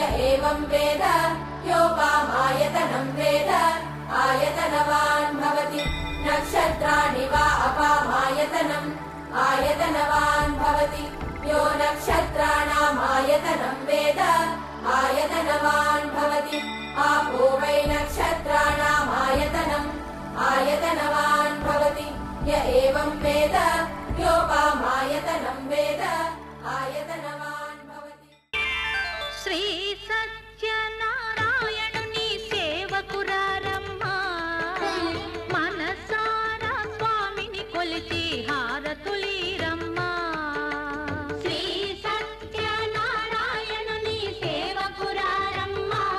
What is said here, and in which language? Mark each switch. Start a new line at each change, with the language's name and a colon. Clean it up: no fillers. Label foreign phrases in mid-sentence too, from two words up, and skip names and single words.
Sanskrit: एवं वेद योपामायतनं वेद आयतनवान् भवति नक्षत्राणि वा अपामायतनम् आयतनवान् भवति यो नक्षत्राणामायतनं वेद आयतनवान् भवति आपो वै नक्षत्राणामायतनम् आयतनवान् भवति य एवं वेद योपामायतनं वेद आयतनवान् भवति
Telugu: శ్రీ సత్యనారాయణుని సేవకురారమ్మ మనసారా స్వామిని కొలిచి హారతులీరమ్మ శ్రీ సత్యనారాయణుని సేవకురారమ్మ